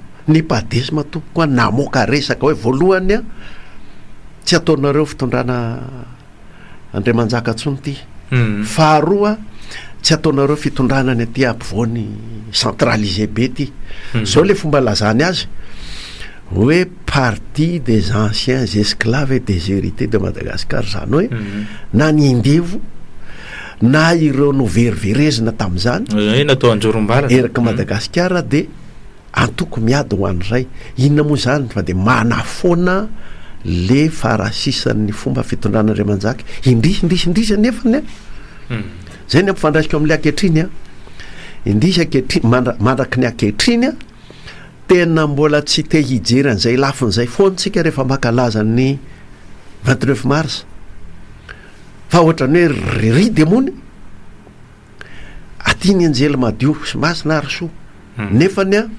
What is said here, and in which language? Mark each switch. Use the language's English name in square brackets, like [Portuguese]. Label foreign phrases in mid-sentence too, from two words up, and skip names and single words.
[Malagasy] ny padesma tompoko a namoaka resaka hoe voalohany a tsy ataonareo fitondrana Andriamanjaka ntsony ty faharoa tsy ataonareo fitondrana ny aty ampovoany centralisé be ty zao le fomba lazany azy hoe [French] partie des anciens esclaves et des hérités de Madagascar [Malagasy] zany hoe na ny indevo na ireo no veriverezina tam'izany natao anjorom-bala eraka Madagasikara de antoko miady ho an'izay inona moa zany fa de manafoana le farasisan'ny fomba fitondranaN'Andriamanjaka indrisy nefany zay ny ampifandraisiko am'le ankehitriny a indrisy ankehitriny mandraky ny ankehitriny a tena mbola tsy te hijery an'izay lafin'izay foantsika rehefa makalaza ny 29 mars fa ohatrany hoe ry demony aty ny anjely madio sy masina ary soa nefany a